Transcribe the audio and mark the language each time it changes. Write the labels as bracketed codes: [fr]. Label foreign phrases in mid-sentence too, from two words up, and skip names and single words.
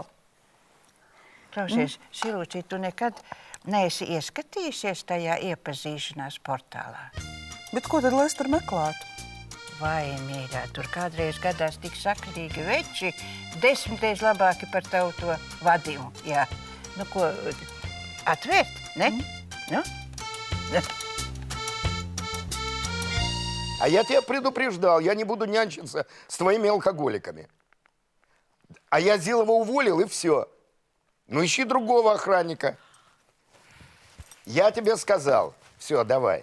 [lv] Klausies, Silvucī, tu nekad neesi ieskatījusies tajā iepazīšanās portālā? Bet ko tad lai es tur meklētu? Vai, mīļā, tur kādreiz gadās tik sakrīgi veči, 10 reiz labāki par tavu to vadījumu. Jā. Nu, ko, atvērt, ne? Nu? [ru] А я тебя предупреждал, я не буду нянчиться с твоими алкоголиками. А я Зилова уволил, и все. Ну, ищи другого охранника. Я тебе сказал. Все, давай.